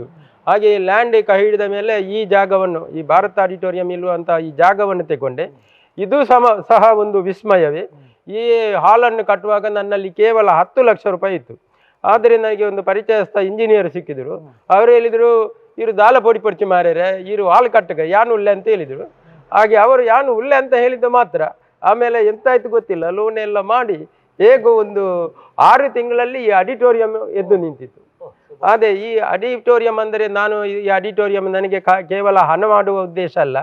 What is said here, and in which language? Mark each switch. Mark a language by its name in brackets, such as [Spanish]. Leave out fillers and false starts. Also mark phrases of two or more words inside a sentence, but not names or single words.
[Kannada] ಹಾಗೆ ಲ್ಯಾಂಡ್ ಕೈ ಹಿಡಿದ ಮೇಲೆ ಈ ಜಾಗವನ್ನು, ಈ ಭಾರತ್ ಆಡಿಟೋರಿಯಂ ಇಲ್ಲುವಂಥ ಈ ಜಾಗವನ್ನು ತಗೊಂಡೆ. ಇದು ಸಹ ಒಂದು ವಿಸ್ಮಯವೇ. ಈ ಹಾಲನ್ನು ಕಟ್ಟುವಾಗ ನನ್ನಲ್ಲಿ ಕೇವಲ 10 ಲಕ್ಷ ರೂಪಾಯಿ ಇತ್ತು. ಆದರೆ ನನಗೆ ಒಂದು ಪರಿಚಯಸ್ಥ ಇಂಜಿನಿಯರ್ ಸಿಕ್ಕಿದ್ರು. ಅವರು ಹೇಳಿದರು, [Tulu] ಇವರು ದಾಲ ಪೊಡಿ ಪಡಿಸಿ ಮಾರ್ಯಾರೆ, ಇವರು ಹಾಲು ಕಟ್ಟಗ ಯಾನು ಉಳ್ಳೆ [Kannada] ಅಂತ ಹೇಳಿದರು. ಹಾಗೆ ಅವರು [Tulu] ಯಾನು ಉಳ್ಳೆ [Kannada] ಅಂತ ಹೇಳಿದ್ದು ಮಾತ್ರ. ಆಮೇಲೆ ಎಂತಾಯ್ತು ಗೊತ್ತಿಲ್ಲ, ಲೋನ್ ಎಲ್ಲ ಮಾಡಿ ಹೇಗೋ ಒಂದು 6 ತಿಂಗಳಲ್ಲಿ ಈ ಆಡಿಟೋರಿಯಂ ಎದ್ದು ನಿಂತಿತ್ತು. ಅದೇ ಈ ಆಡಿಟೋರಿಯಂ ಅಂದರೆ ಈ ಆಡಿಟೋರಿಯಂ ನನಗೆ ಕೇವಲ ಹಣ ಮಾಡುವ ಉದ್ದೇಶ ಅಲ್ಲ.